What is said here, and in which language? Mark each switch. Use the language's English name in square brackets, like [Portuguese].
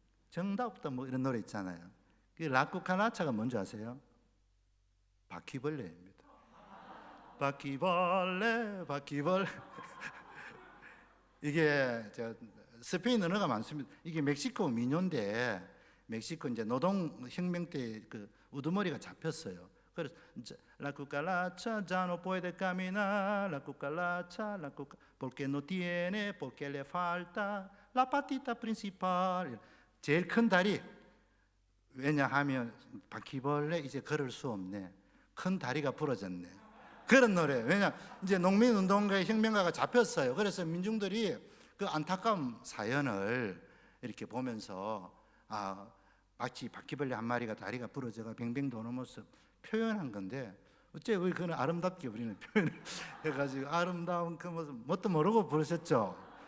[Korean] 정답다 뭐 이런 노래 있잖아요. 그 라쿠카라차가 뭔지 아세요? 바퀴벌레입니다. 바퀴벌레. 이게 스페인 언어가 많습니다. 이게 멕시코 민요인데 멕시코 이제 노동 혁명 때 그 우두머리가 잡혔어요. 그래서 [Spanish] La cucaracha ya no puede caminar, la cucaracha, porque no tiene, porque le falta la patita principal. [Korean] 제일 큰 다리. 왜냐하면 바퀴벌레 이제 걸을 수 없네. 큰 다리가 부러졌네. 그런 노래. 왜냐 이제 농민운동가의 혁명가가 잡혔어요. 그래서 민중들이 그 안타까운 사연을 이렇게 보면서 마치 바퀴벌레 한 마리가 다리가 부러져가 뱅뱅 도는 모습 표현한 건데 어째 왜 그는 아름답게 우리는 표현을 해가지고 아름다운 그 모습 뭣도 모르고 부르셨죠.